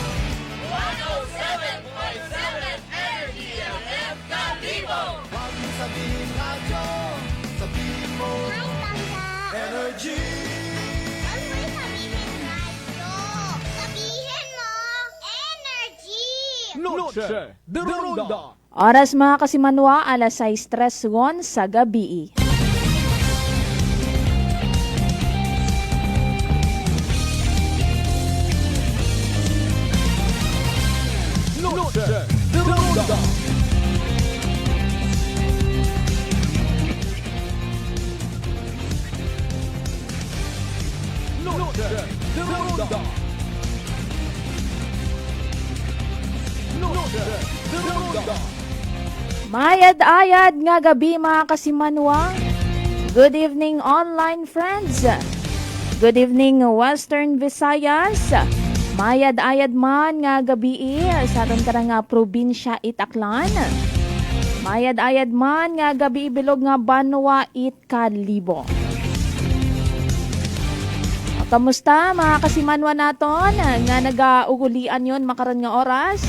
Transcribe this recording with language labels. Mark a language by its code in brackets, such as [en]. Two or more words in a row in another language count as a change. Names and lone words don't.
[tl] 107.7 Energy FM Kalibo. Huwag mong sabihin radyo, sabihin mo. Hai Bangga. Energy. Huwag mo'y sabihin radyo. Sabihin mo. Energy. Noche de Ronda. [akl] Oras mga kasimanwa, alas 6:03 sa gabi. Noche de Ronda. Noche de Ronda. Noche de Ronda. Mayad-ayad nga gabi mga kasimanwa. [en] Good evening online friends. Good evening Western Visayas. [akl] Mayad-ayad man nga gabi sa aton karang nga probinsya Itaklan. Mayad-ayad man nga gabi bilog nga Banwa Kalibo. Kamusta mga kasimanwa naton nga nagaugulian yon makaron nga oras?